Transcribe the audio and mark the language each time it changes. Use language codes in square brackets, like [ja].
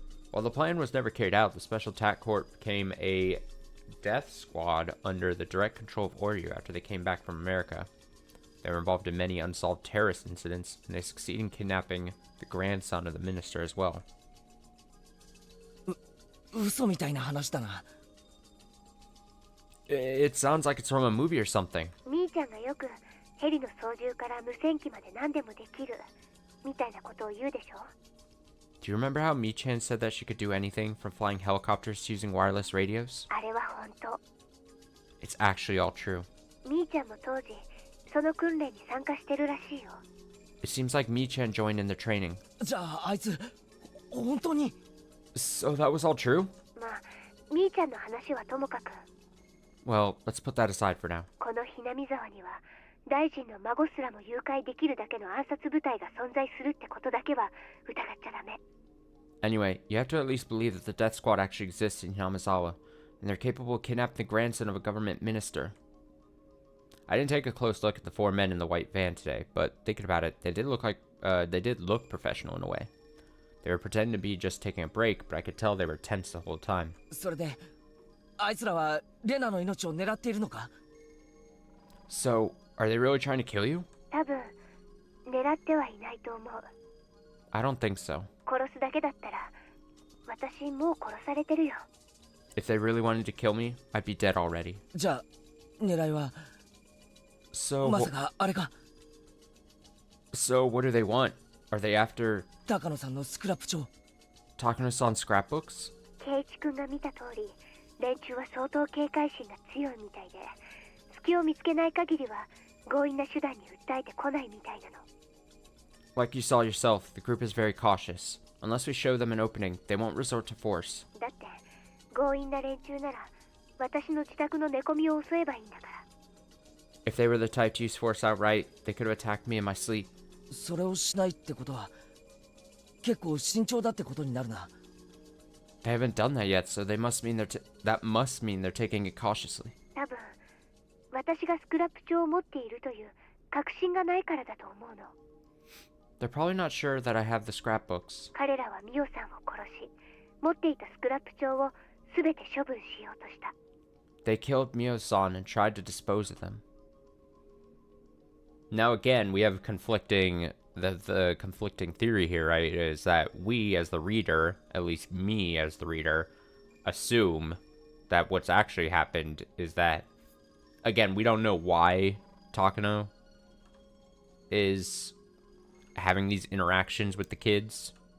[en] While the plan was never carried out, the Special Attack Corps became a death squad under the direct control of Oryu after they came back from America. They were involved in many unsolved terrorist incidents, and they succeeded in kidnapping the grandson of the minister as well. [ja] 嘘みたいな話だな。 [en] It sounds like it's from a movie or something. [ja] みーちゃんがよくヘリの操縦から無線機まで何でもできるみたいなことを言うでしょ。 [en] Do you remember how Mi-chan said that she could do anything from flying helicopters to using wireless radios? [ja] あれは本当。 [en] It's actually all true. [ja] みーちゃんも当時その訓練に参加してるらしいよ。 [en] It seems like Mi-chan joined in the training. [ja] じゃああいつ本当に。 [en] So that was all true? [ja] まあみーちゃんの話はともかく、 [en] Well, let's put that aside for now. [ja] このひなみ沢には大臣の孫すらも誘拐できるだけの暗殺部隊が存在するってことだけは疑っちゃダメ。 [en] Anyway, you have to at least believe that the death squad actually exists in Yamazawa, and they're capable of kidnapping the grandson of a government minister. I didn't take a close look at the four men in the white van today, but thinking about it, they did look professional in a way. They were pretending to be just taking a break, but I could tell they were tense the whole time. [ja] それであいつらはレナの命を狙っているのか。 [en] So, are they really trying to kill you? [ja] 多分狙ってはいないと思う。 [en] I don't think so. [ja] 殺すだけだったら私もう殺されてるよ。 [en] If they really wanted to kill me, I'd be dead already. [ja] じゃあ狙いは [en] So, [ja] まさかあれか。 [en] so what do they want? Are they after [ja] 高野さんのスクラップ帳。 [en] Takano-san scrapbooks? [ja] 圭一君が見た通り、連中は相当警戒心が強いみたいで、隙を見つけない限りは強引な手段に訴えてこないみたいなの。 [en] Like you saw yourself, the group is very cautious. Unless we show them an opening, they won't resort to force. [ja] だって強引な連中なら私の自宅の寝込みを襲えばいいんだから。 [en] If they were the type to use force outright, they could have attacked me in my sleep. [ja] それをしないってことは結構慎重だってことになるな。 [en] They haven't done that yet, so that must mean they're taking it cautiously. [ja] 多分私がスクラップ帳を持っているという確信がないからだと思うの。 [en] They're probably not sure that I have the scrapbooks. [ja] 彼らはミオさんを殺し、持っていたスクラップ帳をすべて処分しようとした。 [en] They killed Mio-san and tried to dispose of them. Now again, we have the conflicting theory here, right? Is that we as the reader, at least me as the reader, assume that what's actually happened is that, again, we don't know why Takano is having these interactions with the kids.